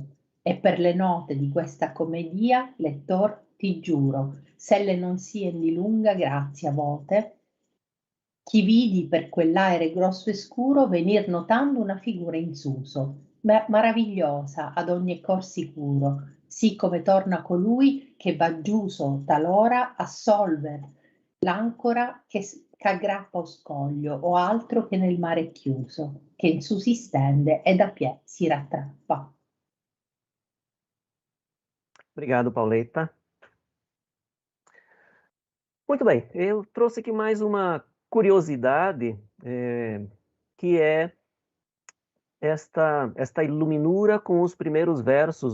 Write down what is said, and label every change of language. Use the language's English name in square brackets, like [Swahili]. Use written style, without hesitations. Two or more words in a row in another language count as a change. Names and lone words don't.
[Italian] E per le note di questa commedia, lettor, ti giuro, s'elle non sien di lunga grazia vote, chi vidi per quell'aere grosso e scuro venir notando una figura in suso, maravigliosa ad ogni cor sicuro, sì come torna colui che va giuso talora a solver l'ancora ch'aggrappa o scoglio o altro che nel mare è chiuso, che in su si stende e da piè si rattrappa. [Portuguese] Obrigado, Pauleta. Muito bem, eu trouxe aqui mais uma curiosidade que é esta iluminura com os primeiros versos